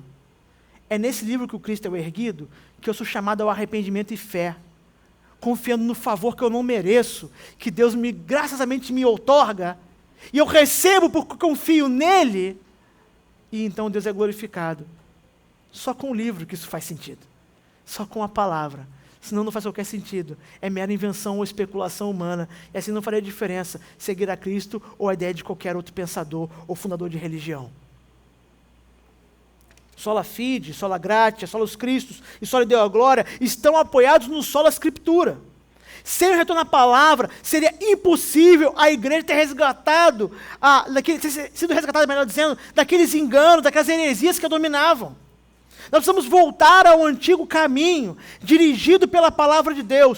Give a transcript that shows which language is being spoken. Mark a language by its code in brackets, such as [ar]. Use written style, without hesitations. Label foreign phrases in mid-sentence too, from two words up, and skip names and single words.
[pt] É nesse livro que o Cristo é erguido, que eu sou chamado ao arrependimento e fé, confiando no favor que eu não mereço, que Deus graciosamente me outorga, e eu recebo porque confio nele, e então Deus é glorificado. Só com o livro que isso faz sentido. Só com a palavra. Senão não faz qualquer sentido. É mera invenção ou especulação humana. E assim não faria diferença seguir a Cristo ou a ideia de qualquer outro pensador ou fundador de religião. [la] Sola Fide, Sola Gratia, Solus Christus e Sola Deo Glória [pt] estão apoiados no [la] Sola Scriptura. [pt] Sem o retorno à palavra, seria impossível a igreja ter resgatado, sido resgatada, melhor dizendo, daqueles enganos, daquelas heresias que a dominavam. Nós precisamos voltar ao antigo caminho, dirigido pela palavra de Deus.